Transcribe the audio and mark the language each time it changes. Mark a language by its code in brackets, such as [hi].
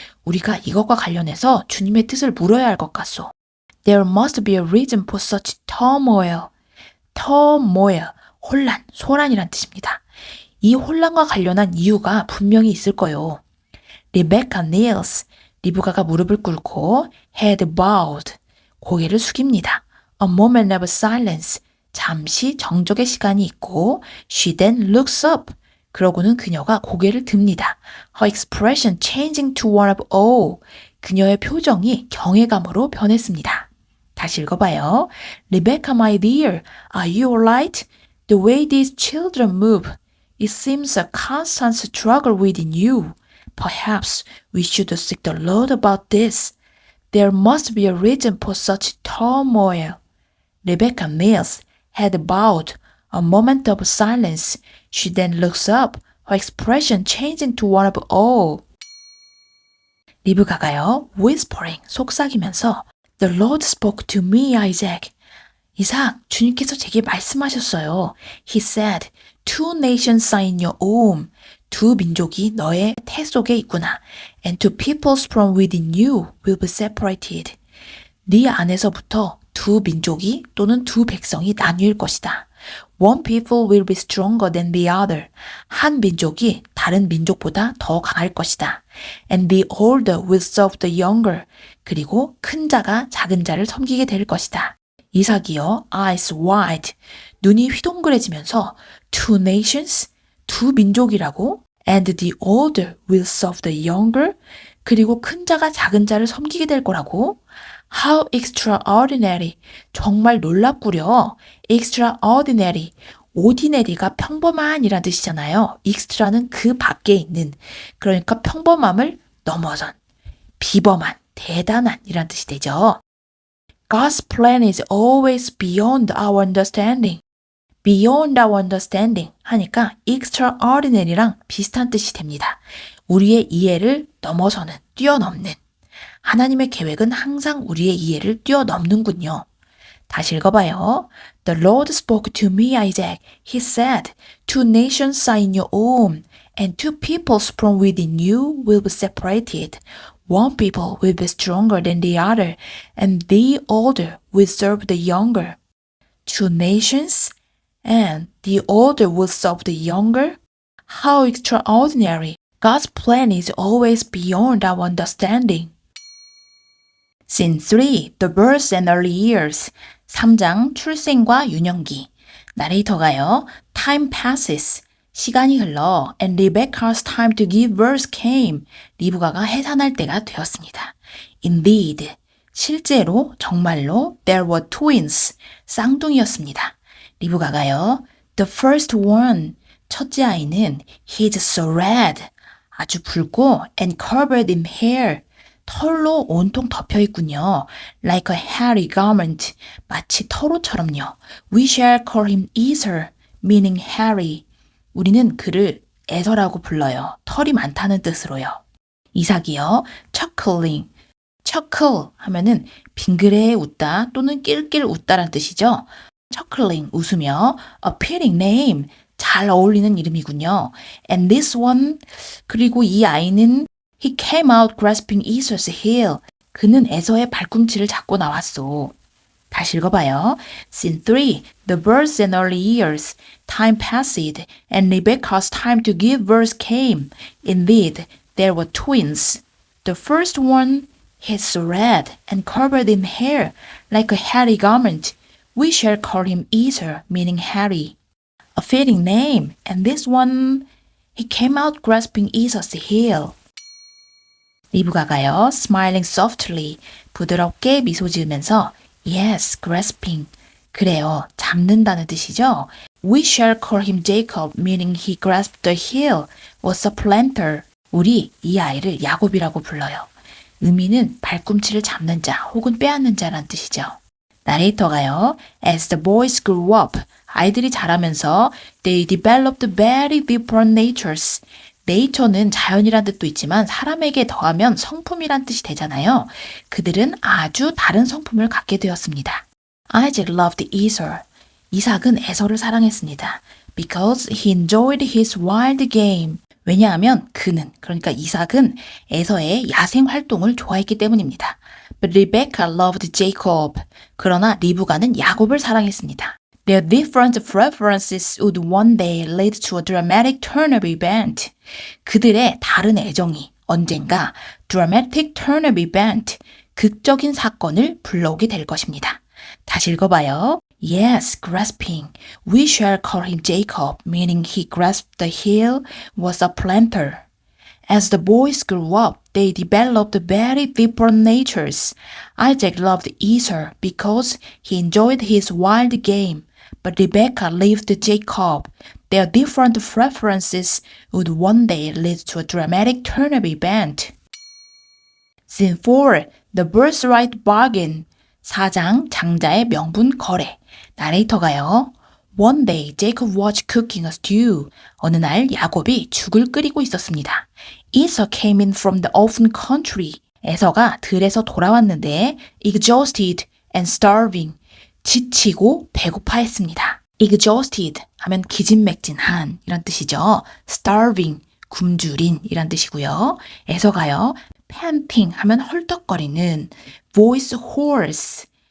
[ko] 우리가 이것과 관련해서 주님의 뜻을 물어야 할 것 같소. [en] There must be a reason for such turmoil. [ko] turmoil, 혼란, 소란이란 뜻입니다. 이 혼란과 관련한 이유가 분명히 있을 거요. [en] Rebecca kneels, [ko] 리브가가 무릎을 꿇고 [en] head bowed, [ko] 고개를 숙입니다. [en] A moment of silence, [ko] 잠시 정적의 시간이 있고 [en] she then looks up, [ko] 그러고는 그녀가 고개를 듭니다. [en] Her expression changing to one of awe, [ko] 그녀의 표정이 경외감으로 변했습니다. 다시 읽어봐요. [en] Rebecca, my dear, are you alright? The way these children move, it seems a constant struggle within you. Perhaps we should seek the Lord about this. There must be a reason for such turmoil. Rebecca kneels, head bowed, a moment of silence. She then looks up, her expression changing to one of awe. [ko] 리브가가요, [en] whispering, [ko] 속삭이면서 [en] The Lord spoke to me, Isaac. [ko] 이삭, 주님께서 제게 말씀하셨어요. [en] He said, two nations are in your womb. [ko] 두 민족이 너의 태 속에 있구나. [en] And two peoples from within you will be separated. [ko] 네 안에서부터 두 민족이 또는 두 백성이 나뉠 것이다. [en] One people will be stronger than the other. [ko] 한 민족이 다른 민족보다 더 강할 것이다. [en] And the older will serve the younger. [ko] 그리고 큰 자가 작은 자를 섬기게 될 것이다. 이삭이요, [en] eyes wide, [ko] 눈이 휘동그레지면서 [en] two nations, [ko] 두 민족이라고, [en] and the older will serve the younger, [ko] 그리고 큰 자가 작은 자를 섬기게 될 거라고. [en] How extraordinary, [ko] 정말 놀랍구려. extraordinary, ordinary가 평범한이란 뜻이잖아요. extra는 그 밖에 있는, 그러니까 평범함을 넘어선, 비범한, 대단한이란 뜻이 되죠. [en] God's plan is always beyond our understanding. beyond our understanding [ko] 하니까 extraordinary랑 비슷한 뜻이 됩니다. 우리의 이해를 넘어서는, 뛰어넘는. 하나님의 계획은 항상 우리의 이해를 뛰어넘는군요. 다시 읽어봐요. [en] The Lord spoke to me, Isaac. He said, two nations are in your womb, and two peoples from within you will be separated. One people will be stronger than the other, and the older will serve the younger. Two nations, and the older will serve the younger? How extraordinary! God's plan is always beyond our understanding. Scene 3. The birth and early years. [ko] 3장 출생과 유년기. 나레이터가요. [en] Time passes. [ko] 시간이 흘러 [en] and Rebecca's time to give birth came. [ko] 리브가가 해산할 때가 되었습니다. [en] Indeed, [ko] 실제로 정말로 [en] there were twins. [ko] 쌍둥이였습니다. 리브가가요. [en] The first one. [ko] 첫째 아이는 [en] he's so red. [ko] 아주 붉고 [en] and covered in hair. [ko] 털로 온통 덮여 있군요. [en] Like a hairy garment. [ko] 마치 털옷처럼요. [en] We shall call him Esau, meaning hairy. [ko] 우리는 그를 에서라고 불러요. 털이 많다는 뜻으로요. 이삭이요. chuckling. chuckle 하면은 빙그레 웃다 또는 낄낄 웃다란 뜻이죠. [en] chuckling 웃으며 appealing name. [ko] 잘 어울리는 이름이군요. [en] And this one [ko] 그리고 이 아이는 [en] He came out grasping Esau's heel. [ko] 그는 에서의 발꿈치를 잡고 나왔소. 다시 읽어봐요. Scene 3. [en] The births and early years. Time passed, and Rebecca's time to give birth came. Indeed, there were twins. The first one, he's so red and covered in hair, like a hairy garment. We shall call him Esau, meaning hairy. A fitting name. And this one, he came out grasping Esau's heel. [ko] 리브가가요. [en] Smiling softly. [ko] 부드럽게 미소 지으면서 [en] Yes, grasping. [ko] 그래요. 잡는다는 뜻이죠. [en] We shall call him Jacob, meaning he grasped the heel, was a planter. [ko] 우리 이 아이를 야곱이라고 불러요. 의미는 발꿈치를 잡는 자 혹은 빼앗는 자란 뜻이죠. 나레이터가요. [en] As the boys grew up, [ko] 아이들이 자라면서 [en] they developed very different natures. [ko] 네이처는 자연이란 뜻도 있지만 사람에게 더하면 성품이란 뜻이 되잖아요. 그들은 아주 다른 성품을 갖게 되었습니다. [en] Isaac loved Esau. [ko] 이삭은 에서를 사랑했습니다. [en] Because he enjoyed his wild game. [ko] 왜냐하면 그는, 그러니까 이삭은 에서의 야생 활동을 좋아했기 때문입니다. [en] But Rebecca loved Jacob. [ko] 그러나 리브가는 야곱을 사랑했습니다. [en] Their different preferences would one day lead to a dramatic turn of event. [ko] 그들의 다른 애정이 언젠가 [en] dramatic turn of event, [ko] 극적인 사건을 불러오게 될 것입니다. 다시 읽어봐요. [en] Yes, grasping. We shall call him Jacob, meaning he grasped the heel, was a planter. As the boys grew up, they developed very different natures. Isaac loved Esau because he enjoyed his wild game. But Rebecca loved Jacob. Their different preferences would one day lead to a dramatic turn of event. Scene 4. The birthright bargain. [ko] 4장 장자의 명분 거래. 나레이터가요. [en] One day Jacob was cooking a stew. [ko] 어느 날 야곱이 죽을 끓이고 있었습니다. [en] Esau came in from the open country. [ko] 에서가 들에서 돌아왔는데 [en] exhausted and starving. [ko] 지치고 배고파했습니다. exhausted 하면 기진맥진한 이란 뜻이죠. starving, 굶주린 이란 뜻이고요. 에서가요. [en] panting [ko] 하면 헐떡거리는 [en] voice hoarse.